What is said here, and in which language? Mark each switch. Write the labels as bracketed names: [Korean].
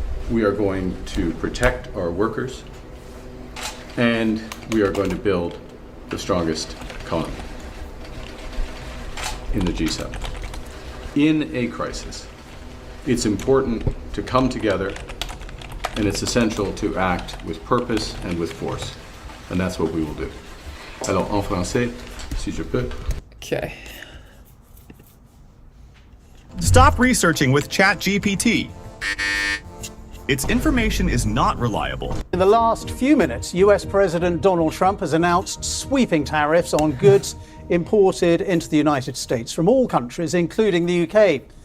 [English] We are going to protect our workers, and we are going to build the strongest economy in the G7. In a crisis, it's important to come together, and it's essential to act with purpose and with force. And that's what we will do. [French] Alors, en français, si je peux. [English] Okay. Stop researching with ChatGPT. Its information is not reliable. In the last few minutes, US President Donald Trump has announced sweeping tariffs on goods imported into the United States from all countries, including the UK.